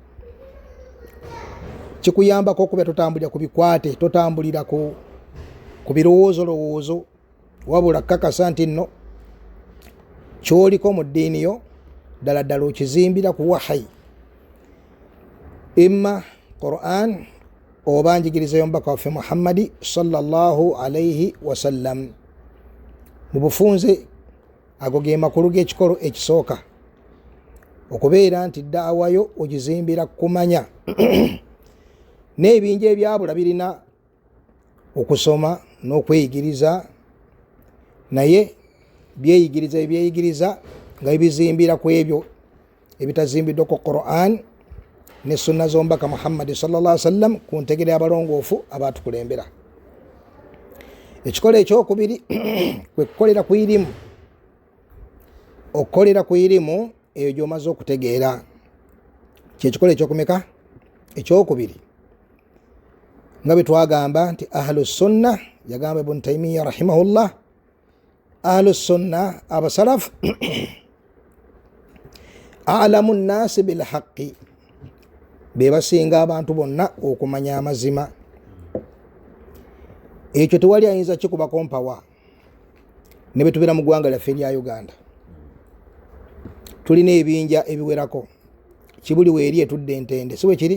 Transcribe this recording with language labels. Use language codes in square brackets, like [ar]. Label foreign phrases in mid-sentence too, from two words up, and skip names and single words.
[lg] Kikuyambako okuba totambulira ku bikwate, totambulira ku birowoozo, wabula kakasa nti nno kyoliko mu ddiini yo ddala ddala okizimbira ku wahayi, imma Quran oba njigiriza y'omubaka waffe Muhammadi [ar] صلى الله عليه وسلم. [lg] Mu bufunze ago ge makulu g'ekikolo ekisooka okubeera nti daawayo ogizimbira kumanya n'ebinja ebyabula birina okusoma n'okweyigiriza, naye ebyeyigiriza nga bibizimbira ku ebyo ebitazimbiddwa ku Quran ne sunna z'omubaka Muhammad [ar] صلى الله عليه وسلم [lg] ku ntegera abalongoofu abatukulembera. Ekikola ekyokubiri kwe kukolera ku irimu. Okukolera ku irimu eyo gy'omaze okutegeera kyekikola ekyokumeka ekyokubiri, nga bwe twagamba nti [ar] أهل السنة, [lg] yagamba Ibn Taymiyyah rahimahullah, [ar] أهل السنة [lg] abasalafu [ar] أعلم الناس بالحق, [lg] be basinga abantu bonna okumanya amazima. Ekyo tewali ayinza kikuba kompawa. Ne bwe tubeera mu ggwanga lyaffe erya Uganda, tulina ebinja ebiwerako, kibuli weeri etudde entende, si bwe kiri?